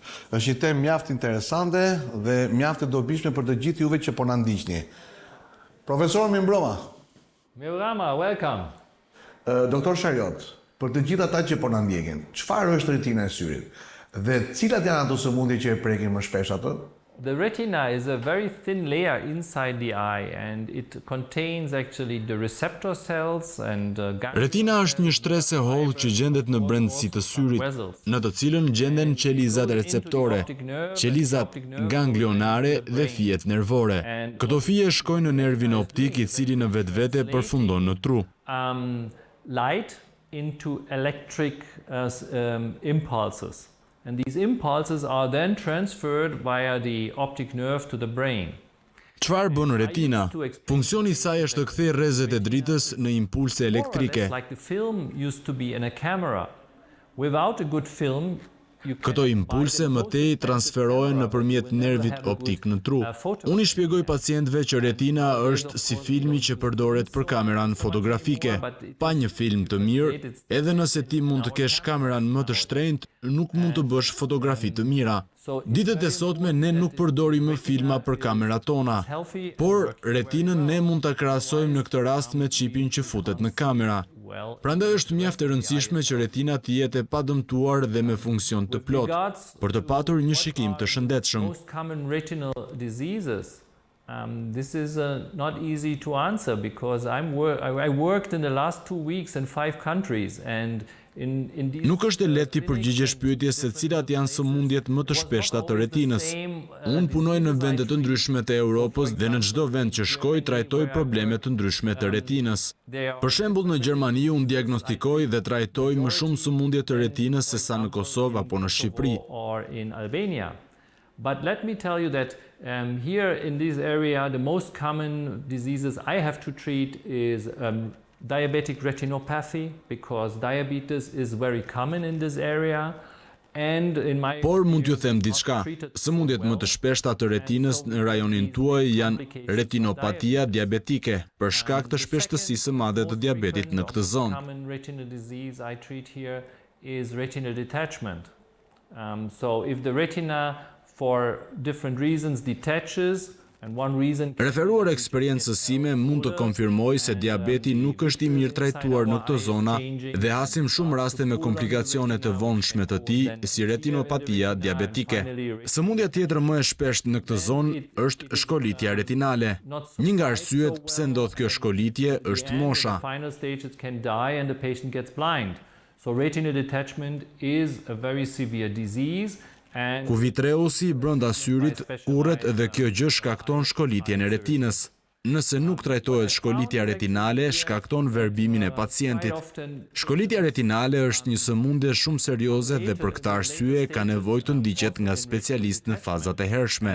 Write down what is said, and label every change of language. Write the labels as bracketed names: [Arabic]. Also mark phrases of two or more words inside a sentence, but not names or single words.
[Albanian] Është një temë mjaft interesante dhe mjaft e dobishme për të gjithë juve që po na ndiqni. Profesor, mirëmbrëma. Mirëmbrëma, welcome. Doktor Shariot, për të gjithë ata që po na ndjekin, çfarë është retina e syrit dhe cilat janë ato sëmundje që e prekin më shpesh atë? [English] The retina is a very thin layer inside the eye and it contains actually the receptor cells and [Albanian] Retina është një shtresë e hollë që gjendet në brendësi të syrit, në të cilën gjenden qelizat receptore, qelizat ganglionare dhe fijet nervore. Këto fije shkojnë në nervin optik i cili në vetvete përfundon në tru. [English] Light into electric impulses. And these impulses are then transferred via the optic nerve to the brain. [Albanian] Çfarë bën retina? Funksioni i saj është të kthejë rrezet e dritës në impulse elektrike. [English] Like the film used to be in a camera. Without a good film, [Albanian] Këto impulse mëtej transferohen nëpërmjet nervit optik në tru. Unë i shpjegoj pacientëve që retina është si filmi që përdoret për kameran fotografike. Pa një film të mirë, edhe nëse ti mund të kesh kameran më të shtrenjtë, nuk mund të bësh fotografi të mira. Ditët e sotme ne nuk përdorim më filma për kamerat tona, por retinën ne mund ta krahasojmë në këtë rast me çipin që futet në kamera. Prandaj është mjaft e rëndësishme që retina të jetë e padëmtuar dhe me funksion të plotë, për të patur një shikim të shëndetshëm. [English] This is not easy to answer because I worked in the last 2 weeks in 5 countries and [Albanian] Nuk është e lehtë të përgjigjesh pyetjes se cilat janë sëmundjet më të shpeshta të retinës. Unë punoj në vende të ndryshme të Europës dhe në çdo vend që shkoj trajtoj probleme të ndryshme të retinës. Për shembull, në Gjermani unë diagnostikoj dhe trajtoj më shumë sëmundje të retinës se sa në Kosovë apo në Shqipëri. [English] But let me tell you that here in this area the most common diseases I have to treat is diabetic retinopathy, because diabetes is very common in this area. [Albanian] Por mund t'ju them diçka, sëmundjet më të shpeshta të retinës në rajonin tuaj janë retinopatia diabetike, për shkak të shpeshtësisë së madhe të diabetit në këtë zonë. [English] Common retinal disease I treat here is retinal detachment. So if the retina for different reasons detaches, [Albanian] Referuar eksperiencës sime mund të konfirmoj se diabeti nuk është i mirë trajtuar në këto zona dhe hasim shumë raste me komplikacione të vonshme të tij, si retinopatia diabetike. Sëmundja tjetër më e shpeshtë në këtë zonë është shkolitja retinale. Një nga arsyet pse ndodh kjo shkolitje është mosha. [English] So retinal detachment is a very severe disease. [Albanian] Ku vitreusi brenda syrit urret dhe kjo gjë shkakton shkolitjen e retinës. Nëse nuk trajtohet shkolitja retinale, shkakton verbimin e pacientit. Shkolitja retinale është një sëmundje shumë serioze dhe për këtë arsye ka nevojë të ndiqet nga specialist në fazat e hershme.